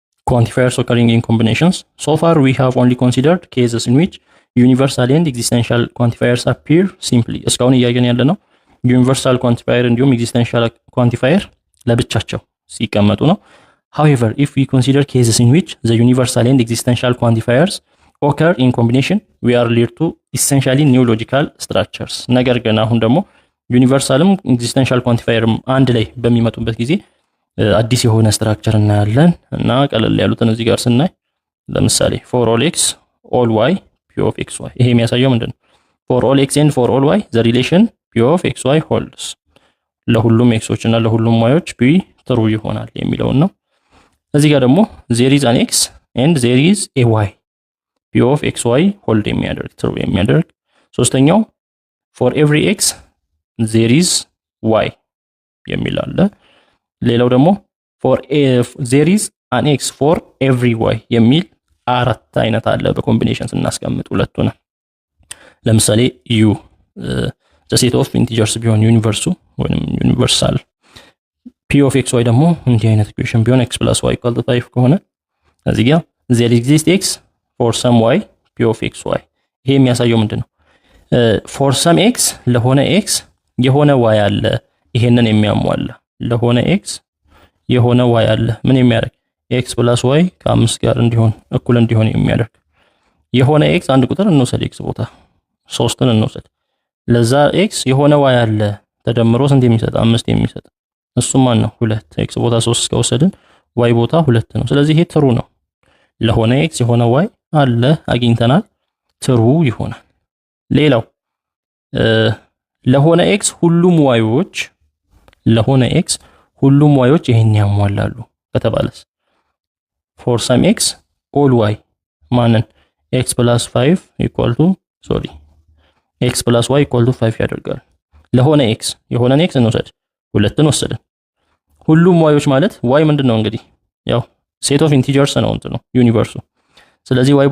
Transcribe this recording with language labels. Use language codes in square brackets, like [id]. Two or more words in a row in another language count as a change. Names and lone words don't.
[en] quantifiers occurring in combinations. So far we have only considered cases in which universal and existential quantifiers appear simply. [am] እስካሁን እያየን ያለ ነው [en] universal quantifier እንዲሁም existential quantifier [am] ለብቻቸው ሲቀመጡ ነው። [en] However, if we consider cases in which the universal and existential quantifiers occur in combination, we are led to essentially new logical structures. [am] ነገር ግን አሁን ደግሞ ዩኒቨርሳልም ኤግዚስተንሻል ኳንቲፋየርም አንድ ላይ በሚመጡበት ጊዜ አዲስ የሆነ ስትራክቸር እናያለን እና ቀለል ያሉትን እዚህ ጋር ስናይ ለምሳሌ [en] for all x all y p of xy [am] ይሄ የሚያሳየው ምንድነው? [en] for all x and for all y the relation p of xy holds [am] ለሁሉም xዎች እና ለሁሉም yዎች p true ይሆናል የሚለው ነው። እዚህ ጋር ደግሞ [en] there is an x and there is a y p of xy hold [am] የሚያደርግ true የሚያደርግ። ሶስተኛው [en] for every x there is y [am] የሚል አለ። ሌላው ደግሞ [en] for there is an x for every y [am] የሚል አራት አይነት አለ በኮምቢኔሽን ስናስቀምጥ ሁለቱን። ለምሳሌ u [en] the set of integers [am] ቢሆን ዩኒቨርሱ ወይንም ዩኒቨርሳል p of xy ደግሞ እንዲህ አይነት ኢኩዌሽን ቢሆን x + y = 5 ከሆነ እዚህ ጋር [en] there exists x for some y p of xy [am] ይሄ የሚያሳየው ምንድነው? [en] for some x [am] ለሆነ x የሆነ y አለ ይሄንን የሚያሟላ ለሆነ x የሆነ y አለ ምን የሚያደርግ x + y ከ5 ጋር እንዲሆን እኩል እንዲሆን የሚያደርግ የሆነ x አንድ ቁጥር እንውሰድ x ቦታ 3ን እንውሰድ ለዛ x የሆነ y አለ ተደምሮ ስንት የሚሰጥ 5 የሚሰጥ እሱ ማን ነው 2 x ቦታ 3 ከወሰድን y ቦታ 2 ነው። ስለዚህ ይሄ ትሩ ነው። ለሆነ x የሆነ y አለ አግኝተናል ትሩ ይሆናል። ሌላው ለሆነ x ሁሉም yዎች ለሆነ x ሁሉም yዎች ይሄን ያሟላሉ ከተባለስ [en] for some x all y [am] ማንን x + 5 x + y = 5 ያደርጋል። ለሆነ x የሆነ x እንውሰድ ሁለትን ወሰድን ሁሉም yዎች ማለት y ምንድነው እንግዲህ ያው [en] set of integers [am] ነው እንት ነው ዩኒቨርሱ። ስለዚህ y